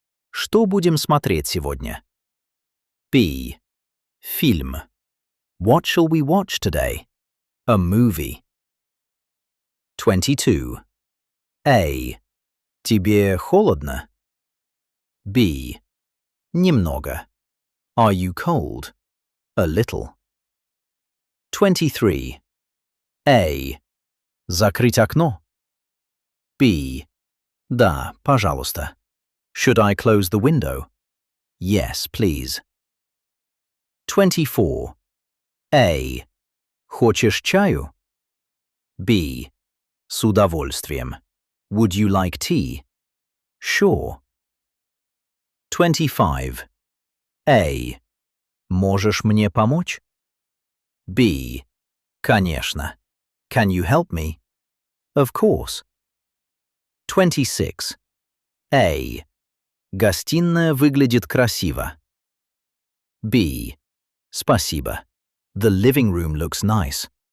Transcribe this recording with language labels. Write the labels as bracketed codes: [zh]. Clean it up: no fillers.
[ru] Что будем смотреть сегодня? B. Фильм. [en] What shall we watch today? A movie. 22. A. [ru] Тебе холодно? B. Немного. [en] Are you cold? A little. [ru] 23. A. Закрыть окно? B. Да, пожалуйста. [en] Should I close the window? Yes, please. 24. A. [ru] Хочешь чаю? B. С удовольствием. [en] Would you like tea? Sure. 25. A. [ru] Можешь мне помочь? [en] B. [ru] Конечно. [en] Can you help me? Of course. 26. A. [ru] Гостиная выглядит красиво. B. Спасибо. [en] The living room looks nice.